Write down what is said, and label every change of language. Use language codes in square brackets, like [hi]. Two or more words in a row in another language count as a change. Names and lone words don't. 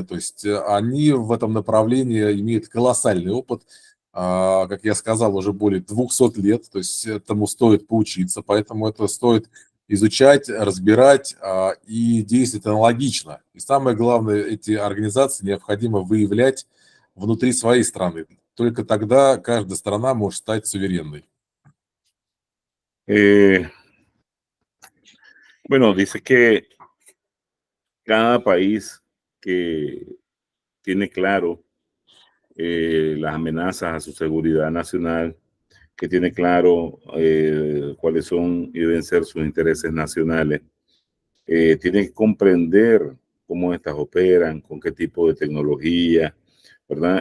[ru] То есть они в этом направлении имеют колоссальный опыт, как я сказал, уже более 200 лет, то есть этому стоит поучиться, поэтому это стоит изучать, разбирать и действовать аналогично. И самое главное, эти организации необходимо выявлять внутри своей страны. Только тогда каждая страна может стать суверенной. [es] Bueno, dice que cada país que tiene claro las amenazas a su seguridad nacional, que tiene claro cuáles son y deben ser sus intereses nacionales, tiene que comprender cómo estas operan, con qué tipo de tecnología, ¿verdad?